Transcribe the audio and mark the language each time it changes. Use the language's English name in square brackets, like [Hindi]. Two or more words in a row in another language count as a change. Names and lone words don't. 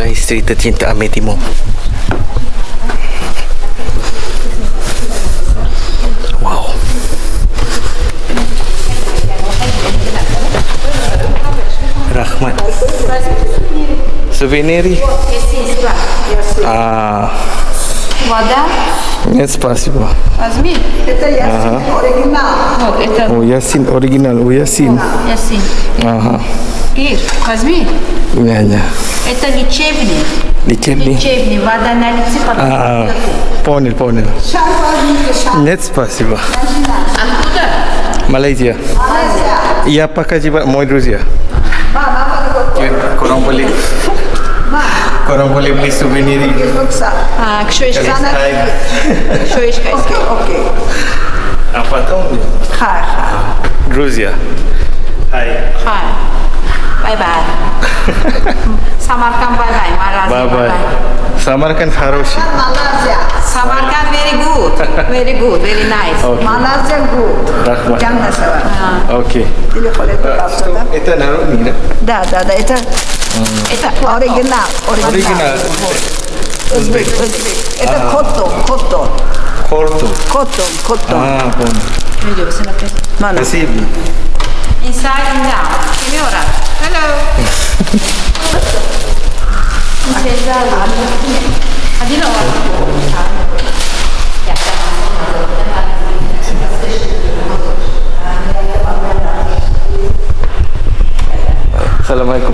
[Malay] cerita cinta Amir Timur. Wow. [Uzbek] Rahmat. [English] Souvenir. [Russian] Вода. Нет, спасибо. Возьми. Это Ясин оригинал. Вот это. О, Ясин оригинал. О, Ясин. Ясин. Ага. Ир, возьми. Не. Это лечебный. Лечебный. Лечебный. Вода на лице потом. Понял. Шар возьмите, шар. Нет, спасибо. Откуда? Malaysia. Я пока juga мой друзья. [Malay] Korang boleh beli souvenir ini. [Russian] Что еще? Что еще? Окей. [Malay] Apa tahu? [Russian] Хай. Грузия. Hai. Хай. [English] Bye-bye. Samarkand bye-bye. Malaysia [Russian] Bye. Samarkand хороший. [English] Samarkand very good. Very nice. Okay. Malaysia good. [Uzbek] Rahmat. [Malay] Jangan salah. [Russian] Окей. Это народный, да? Да. Это оригинал. Оригинал. Узбек. Это коттон. Корто. Понял. [Malay] Mana? [Russian] Спасибо. [English] Inside and down. Signora. Hello. [Arabic] Assalamualaikum.